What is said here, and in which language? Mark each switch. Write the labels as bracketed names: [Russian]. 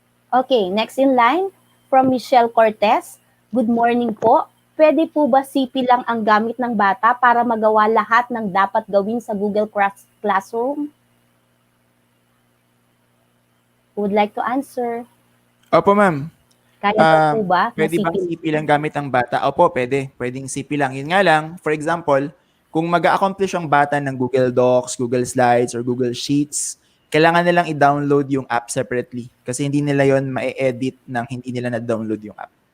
[English] Okay, next in line, from Michelle Cortez. Good morning po. [Filipino] Pwede po ba CP lang ang gamit ng bata para magawa lahat ng dapat gawin sa Google Classroom? [English] Who would like to answer? [Filipino] Opo, ma'am. Kaya po ba na Pwede bang CP? CP lang gamit ang bata? Opo, pwede. Pwedeng CP lang. Yun nga lang, for example, kung mag-a-accomplish ang bata ng Google Docs, Google Slides, or Google Sheets, kailangan nilang i-download yung app separately kasi hindi nila yon ma-edit nang hindi nila na-download yung app.